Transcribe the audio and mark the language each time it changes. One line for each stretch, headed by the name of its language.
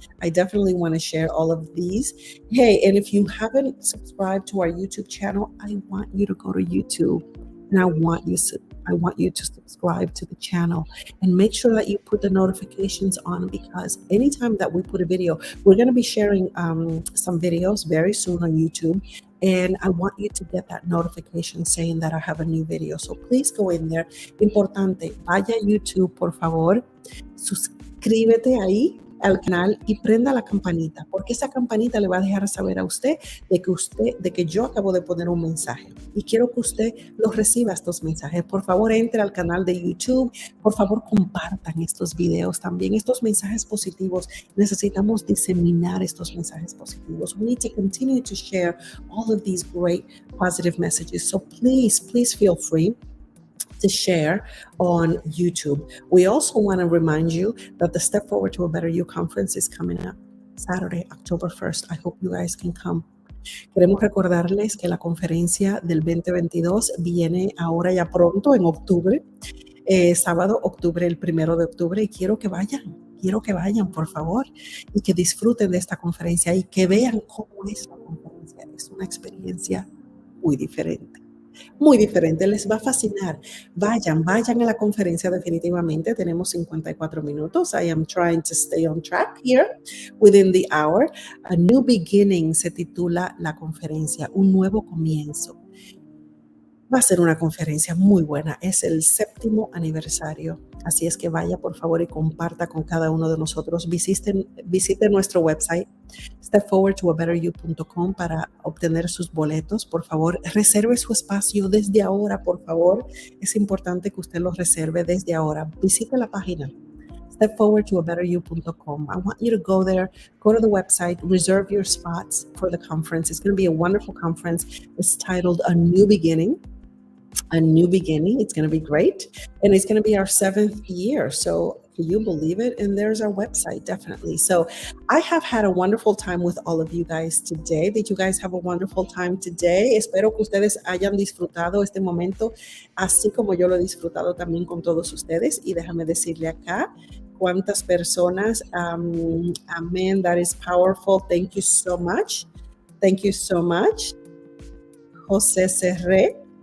English: I definitely want to share all of these. Hey, and if you haven't subscribed to our YouTube channel, I want you to go to YouTube and I want you to subscribe to the channel and make sure that you put the notifications on, because anytime that we put a video, we're going to be sharing some videos very soon on YouTube. And I want you to get that notification saying that I have a new video. So please go in there.
Spanish: Importante, vaya a YouTube, por favor. Suscríbete ahí al canal y prenda la campanita, porque esa campanita le va a dejar saber a usted de que yo acabo de poner un mensaje y quiero que usted los reciba, estos mensajes. Por favor, entre al canal de YouTube. Por favor, compartan estos videos también, estos mensajes positivos. Necesitamos diseminar estos mensajes positivos.
English: We need to continue to share all of these great positive messages. So please feel free to share on YouTube. We also want to remind you that the Step Forward to a Better You conference is coming up Saturday, October 1st. I hope you guys can come.
Spanish: Queremos recordarles que la conferencia del 2022 viene ahora ya pronto, en octubre, sábado, el 1 de octubre, y quiero que vayan, por favor, y que disfruten de esta conferencia y que vean cómo es la conferencia. Es una experiencia muy diferente. Muy diferente, les va a fascinar. Vayan a la conferencia definitivamente. Tenemos 54 minutos.
English: I am trying to stay on track here within the hour. A New Beginning
Spanish: se titula la conferencia, un nuevo comienzo. Va a ser una conferencia muy buena. Es el 7º aniversario. Así es que vaya, por favor, y comparta con cada uno de nosotros. Visite nuestro website, stepforwardtoabetteryou.com, para obtener sus boletos. Por favor, reserve su espacio desde ahora, por favor. Es importante que usted lo reserve desde ahora. Visite la página stepforwardtoabetteryou.com.
English: I want you to go there, go to the website, reserve your spots for the conference. It's going to be a wonderful conference. It's titled A New Beginning. A new beginning. It's going to be great. And it's going to be our 7th year. So can you believe it? And there's our website, definitely. So I have had a wonderful time with all of you guys today. Did you guys have a wonderful time today?
Spanish: Espero que ustedes hayan disfrutado este momento, así como yo lo he disfrutado también con todos ustedes. Y déjame decirle acá cuántas personas.
English: Amen. That is powerful. Thank you so much. Thank you so much. José Serré.